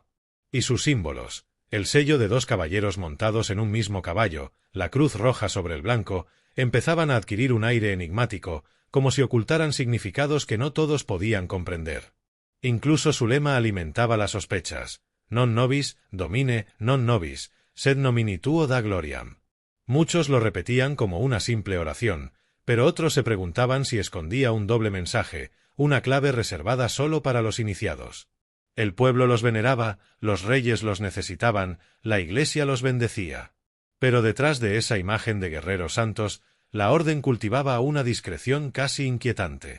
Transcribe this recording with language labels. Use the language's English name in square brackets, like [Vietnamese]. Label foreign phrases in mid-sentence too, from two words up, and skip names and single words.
[Spanish] Y sus símbolos, el sello de 2 caballeros montados en un mismo caballo, la cruz roja sobre el blanco, empezaban a adquirir un aire enigmático, como si ocultaran significados que no todos podían comprender. Incluso su lema alimentaba las sospechas: [Latin] non nobis, domine, non nobis, sed nomini tuo da gloriam. [Spanish] Muchos lo repetían como una simple oración, pero otros se preguntaban si escondía un doble mensaje, una clave reservada solo para los iniciados. El pueblo los veneraba, los reyes los necesitaban, la Iglesia los bendecía. Pero detrás de esa imagen de guerreros santos, la orden cultivaba una discreción casi inquietante.